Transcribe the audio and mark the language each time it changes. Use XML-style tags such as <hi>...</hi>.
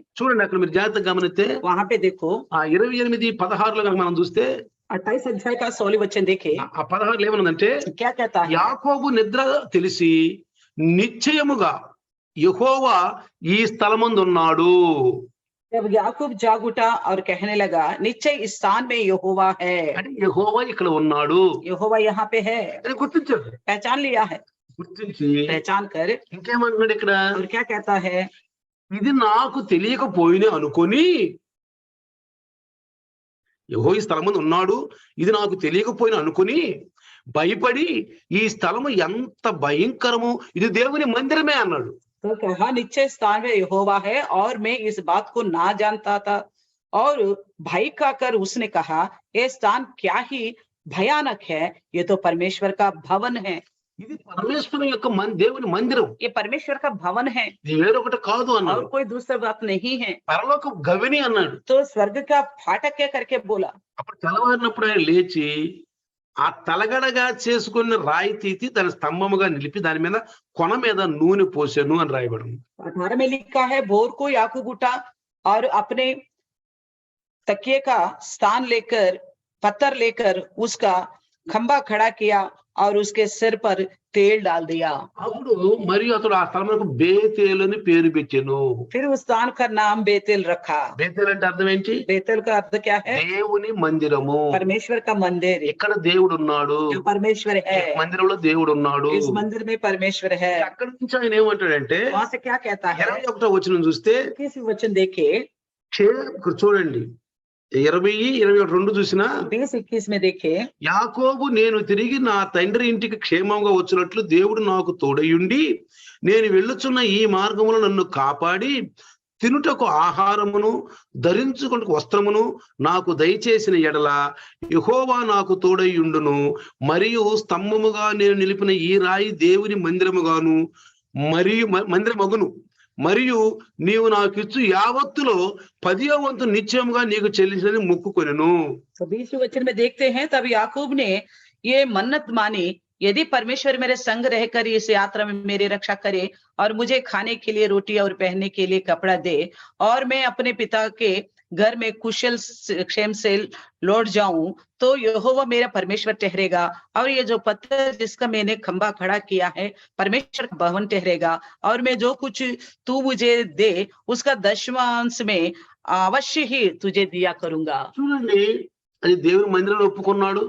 <te>చూడండి అక్కడ మీరు జాగ్రత్తగా గమనిస్తే</te> <hi>वहां पे देखो</hi> <te>28:16 కనుక మనం చూస్తే</te> <hi>28 अध्याय का 16 वचन देखे,</hi> <te>ఆ 16 ఏమన్నదంటే</te> <hi>क्या कहता है?</hi> <te>యాకోబు నిద్ర తెలిసి నిశ్చయముగా యెహోవా ఈ స్థలమందు ఉన్నాడు.</te> <hi>जब याकूब जाग उठा और कहने लगा, निश्चय इस स्थान में यहोवा है।</hi> <te>అంటే యెహోవా ఇక్కడ ఉన్నాడు</te> <hi>यहोवा यहाँ पे है,</hi> <te>అని గుర్తించాడు.</te> <hi>पहचान लिया है।</hi> <te>గుర్తించి</te> <hi>पहचान कर</hi> <te>ఇంకేమంటున్నాడు ఇక్కడ?</te> <hi>और क्या कहता है?</hi> <te>ఇది నాకు తెలియకపోయినా అనుకొని, యెహోవా ఈ స్థలమందు ఉన్నాడు, ఇది నాకు తెలియకపోయినా అనుకొని భయపడి ఈ స్థలము ఎంత భయంకరము, ఇది దేవుని మందిరమే అన్నాడు.</te> <hi>तो कहा, निश्चय स्थान में यहोवा है और मैं इस बात को ना जानता था, और भय का कर उसने कहा, ये स्थान क्या ही भयानक है, ये तो परमेश्वर का भवन है।</hi> <te>ఇది పరమేశ్వరుని యొక్క దేవుని మందిరం,</te> <hi>ये परमेश्वर का भवन है</hi> <te>ఇది వేరొకటి కాదు</te> <hi>और</hi> <te>అన్నాడు.</te> <hi>कोई दूसरा बात नहीं है।</hi> <te>పరలోక గవిని అన్నాడు.</te> <hi>तो स्वर्ग का फाटक है करके बोला।</hi> <te>అప్పుడు తెల్లవారినప్పుడు ఆయన లేచి ఆ తలగడగా చేసుకున్న రాయి తీసి దాని స్తంభముగా నిలిపి దాని మీద కొన మీద నూనె పోసాను అని రాయబడింది.</te> <hi>18 में लिखा है, भोर को याकूब उठा और अपने तकिए का स्थान लेकर, पत्थर लेकर उसका खंबा खड़ा किया और उसके सिर पर तेल डाल दिया।</hi> <te>అప్పుడు మరియు అతడు ఆ స్థలమునకు బేతేలు అని పేరు పెట్టెను.</te> <hi>फिर उस स्थान का नाम बेतेल रखा।</hi> <te>బేతేలు అంటే అర్థం ఏంటి?</te> <hi>बेतेल का अर्थ क्या है?</hi> <te>దేవుని మందిరము.</te> <hi>परमेश्वर का मंदिर।</hi> <te>ఇక్కడ దేవుడు ఉన్నాడు,</te> <hi>जो परमेश्वर</hi> <te>ఈ</te> <hi>है,</hi> <te>మందిరంలో దేవుడు ఉన్నాడు.</te> <hi>इस मंदिर में परमेश्वर है।</hi> <te>అక్కడి నుంచి ఆయన ఏమంటాడంటే</te> <hi>वहां से क्या कहता है?</hi> <te>21వ వచనం చూస్తే</te> <hi>किस वचन देखे,</hi> <te>ఇక్కడ చూడండి 20-21 చూసినా</te> <hi>20-21 में देखे,</hi> <te>యాకోబు నేను తిరిగి నా తండ్రి ఇంటికి క్షేమంగా వచ్చినట్లు దేవుడు నాకు తోడయుండి నేను వెళ్ళుచున్న ఈ మార్గములో నన్ను కాపాడి తినుటకు ఆహారమును ధరించుకొనుటకు వస్త్రమును నాకు దయచేసిన ఎడల యెహోవా నాకు తోడైయుండును. మరియు స్తంభముగా నేను నిలిపిన ఈ రాయి దేవుని మందిరముగాను మరియు మందిరమగును. మరియు నీవు నాకు ఇచ్చు యావత్తులో 10వ వంతు నిశ్చయముగా నీకు చెల్లించని మొక్కుకొనెను.</te> <hi>तो 20वें वचन में देखते हैं, तब याकूब ने ये मन्नत मानी, यदि परमेश्वर मेरे संग रहकर इस यात्रा में मेरी रक्षा करे और मुझे खाने के लिए रोटी और पहनने के लिए कपड़ा दे और मैं अपने पिता के घर में कुशल क्षेम से लौट जाऊं, तो यहोवा मेरा परमेश्वर ठहरेगा और ये जो पत्थर जिसका मैंने खंबा खड़ा किया है परमेश्वर का भवन ठहरेगा और मैं जो कुछ तू मुझे दे उसका 10वां अंश में अवश्य ही तुझे दिया करूंगा।</hi> <te>చూడండి, అది దేవుని మందిరాన్ని ఒప్పుకున్నాడు,</te>